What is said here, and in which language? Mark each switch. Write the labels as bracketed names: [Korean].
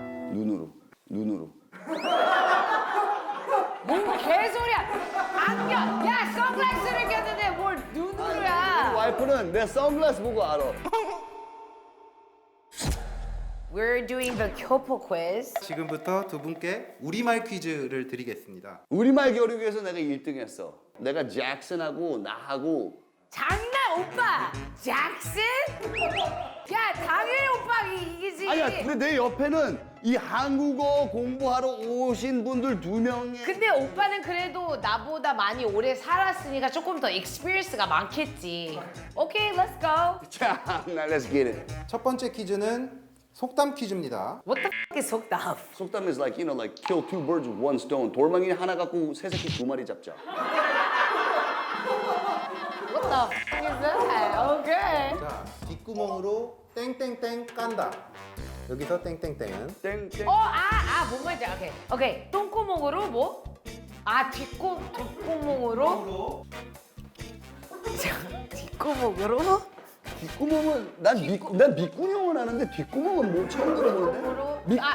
[Korean] 눈으로. 뭔 개소리야. 안경. 야 선글라스를 꼈는데 뭘 눈으로야. 와이프는 내 선글라스 보고 알아. [English] We're doing the 교포 quiz. [Korean] 지금부터 두 분께 우리말 퀴즈를 드리겠습니다. 우리말 겨루기에서 내가 1등 했어. 내가 잭슨하고 나하고 장난 오빠. 잭슨? 야 당연히 오빠 이기지. 아니야 근데 내 옆에는 이 한국어 공부하러 오신 분들 2명이 근데 오빠는 그래도 나보다 많이 오래 살았으니까 조금 더 익스피리언스가 많겠지. [English] 오케이, let's go. 자, let's get it. [Korean] 첫 번째 퀴즈는 속담 퀴즈입니다. [English] What the fuck is 속담? 속담 is like, like kill two birds with one stone. [Korean] 돌멩이 하나 갖고 새 새끼 2마리 잡자. [English] What the fuck is that? Okay. [Korean] 자, 뒷구멍으로 땡땡땡 깐다. 여기서 땡땡땡은 땡땡. 뭔 말인지 오케이. 똥구멍으로 뭐? 뒷구멍으로? 뒷구멍으로? 뒷구멍은 난 밑구녕은 아는데 뒷구멍은 뭐 처음 들어보는데.